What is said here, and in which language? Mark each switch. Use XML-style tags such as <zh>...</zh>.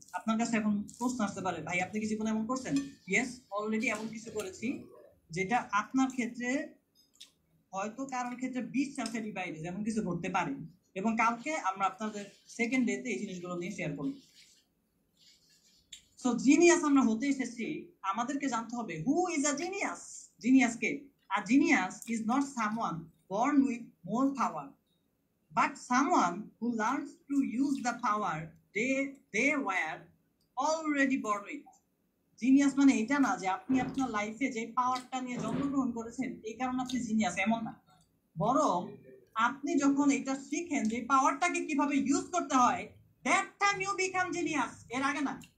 <bn>আপনার কাছে এখন প্রশ্ন আসতে পারে, ভাই আপনি কি জীবনে এমন করছেন? ইয়েস, অলরেডি এমন কিছু করেছি যেটা আপনার ক্ষেত্রে হয়তো কারোর ক্ষেত্রে 20 বাইরে যেমন কিছু করতে পারে, এবং কালকে আমরা আপনাদের সেকেন্ড ডেতে এই জিনিসগুলো নিয়ে শেয়ার করব। সো জিনিয়াস আমরা হতে এসেছি, আমাদেরকে জানতে হবে</bn> <en>Who is a genius.</en> <bn>Genius K?</bn> <en>A genius is not someone born with more power, but someone who learns to use the power they were already born with.</en> <bn>Genius মানে এটা না যে আপনি আপনার লাইফে যে পাওয়ারটা নিয়ে জন্মগ্রহণ করেছেন এই কারণে আপনি জিনিয়াস, এমন না। বরং আপনি যখন এটা শিখেন যে পাওয়ারটাকে কিভাবে ইউজ করতে হয়,</bn> <en>that time you become genius,</en> <bn>এর আগে না।</bn>